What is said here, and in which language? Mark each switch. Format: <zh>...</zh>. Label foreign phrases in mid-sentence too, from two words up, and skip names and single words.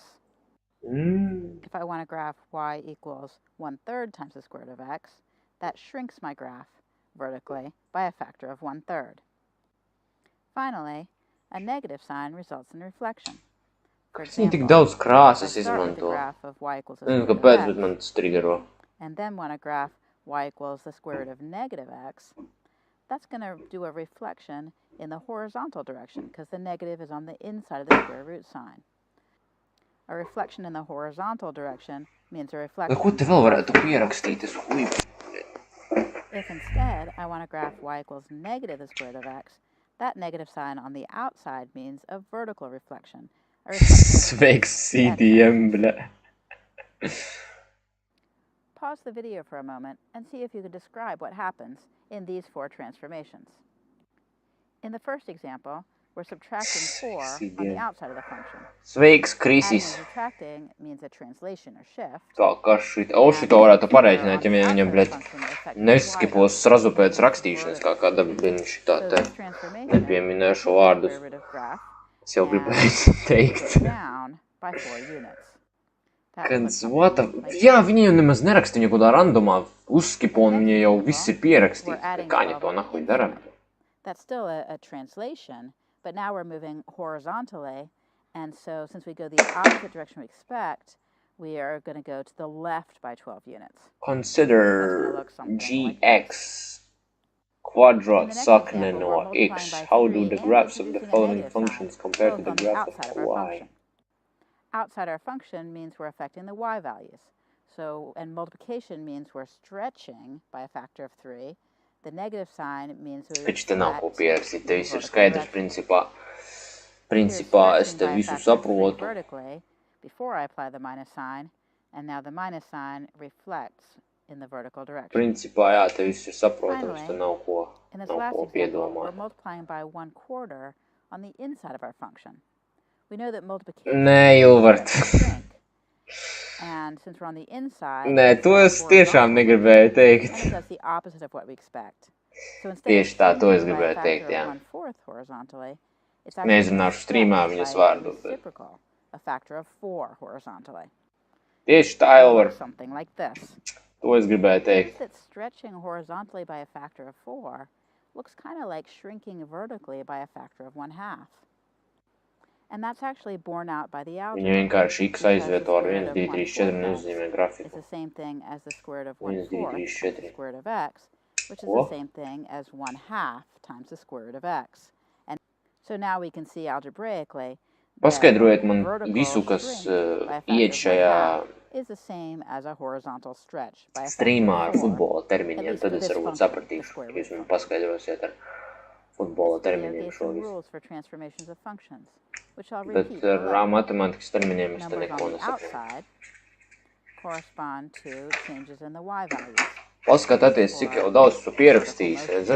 <en>If I want to graph y equals 1/3 times the square root of x, that shrinks my graph vertically by a factor of 1/3. Finally, a negative sign results in reflection. For example,</en> <lv>Tik daudz</lv> <en>if</en> <lv>krāsas</lv> <en>I start with the</en> <lv>izmanto.</lv> <en>graph of y equals the</en> <lv>Nezinu,</lv> <en>square root</en> <lv>kāpēc,</lv> <en>of</en> <lv>bet man</lv> <en>x,</en> <lv>tas triggero.</lv> <en>and then want to graph y equals the square root of negative x, that's going to do a reflection in the horizontal direction because the negative is on the inside of the square root sign. A reflection in the horizontal direction means a reflection.</en> <lv>Ko te vēl varētu pierakstīt? Es huibu.</lv> <en>If instead I want to graph y equals negative the square root of x, that negative sign on the outside means a vertical reflection.</en> <lv>Sveiks, CDM, bļa.</lv> <en>Pause the video for a moment and see if you can describe what happens in these 4 transformations. In the first example, we're subtracting 4 on the outside of the function.</en> <lv>Sveiks,</lv> <en>Adding</en> <lv>Krisis.</lv> <en>and subtracting means a translation or shift.</en> <lv>Tā, kas šito varētu pareiķināt, ja viņam, bļet, neskipos srazu pēc rakstīšanas, kā kāda, bļet, šitā te nepieminēšu vārdus. Es jau gribēju teikt. Kad,</lv> <en>what the...</en> <lv>Jā, viņi jau nemaz neraksta viņu kādā randomā uzskipo, un viņi jau viss ir pierakstīts. Kā viņi to nahuj dara?</lv> <en>That's still a translation, but now we're moving horizontally, and so since we go the opposite direction we expect, we are going to go to the left by 12 units.</en> <lv>Consider gx quadrat sakne no x.</lv> <en>How do the graphs of the following functions compare to the graph of y? Outside our function means we're affecting the y values. So, and multiplication means we're stretching by a factor of 3. The negative sign means we're</en> <lv>Taču te nav ko pierakstīt, te viss ir skaidrs, principā es te visu saprotu.</lv> <en>Before I apply the minus sign, and now the minus sign reflects in the vertical direction.</en> <lv>Principā, jā, te viss ir saprotams, te nav ko piedomāt.</lv> <en>We're multiplying by 1/4 on the inside of our function. We know that multiplication</en> <lv>Nē, Ilvart.</lv> <en>And since we're on the inside,</en> <lv>Nē, to es tiešām negribēju teikt.</lv> <en>and it does the opposite of what we expect. So instead</en> <lv>Tieši tā, to es gribēju</lv> <en>of</en> <lv>teikt, jā.</lv> <en>1/4 horizontally, it's</en> <lv>Neizrunāšu streamā viņas vārdu.</lv> <en>Reciprocal, a factor of 4 horizontally.</en> <lv>Tieši tā, Ilvart.</lv> <en>Something like this.</en> <lv>To es gribēju teikt.</lv> <en>That stretching horizontally by a factor of 4 looks kind of like shrinking vertically by a factor of 1/2. And that's actually borne out by the algebra.</en> <lv>Viņu vienkārši x aizvieto ar 1, 2, 3, 4 nozīmē grafiku.</lv> <en>It's the same thing as the square root of 1/4 times the square root of x, which is the same thing as 1/2 times the square root of x. And so now we can see algebraically</en> <lv>Paskaidrojiet man visu, kas iet šajā</lv> <en>is the same as a horizontal stretch by a</en> <lv>streamā ar futbola terminiem, tad es varbūt sapratīšu, ka jūs man paskaidrosiet ar futbola terminiem šo visu. Bet ar matemātikas terminiem es te neko nesaprotu. Paskatieties, cik jau daudz tu pierakstījis, redzat?</lv>